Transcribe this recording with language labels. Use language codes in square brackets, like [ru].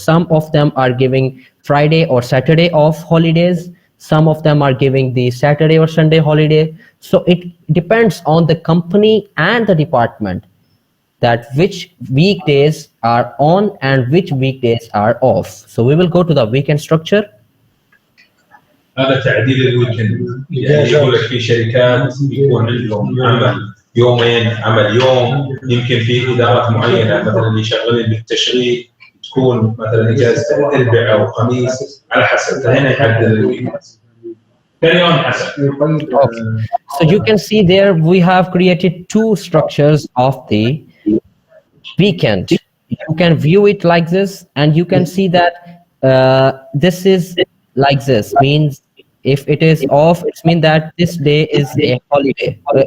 [en] Some of them are giving Friday or Saturday off holidays. Some of them are giving the Saturday or Sunday holiday. So it depends on the company and the department that which weekdays are on and which weekdays are off. So we will go to the weekend structure. [ar] هذا تعديل الويكند، يعني يقول لك في شركات يكون عندهم عمل يومين، عمل يوم، يمكن في ادارات معينه مثلا اللي شغالين بالتشغيل تكون مثلا اجازه اربعاء او خميس على حسب، فهنا يعدل الويكند. [en] Carry on, Hassan. Okay. So you can see there we have created two structures of the weekend. You can view it like this, and you can see that this is like this, means if it is off, it means that this day is a holiday.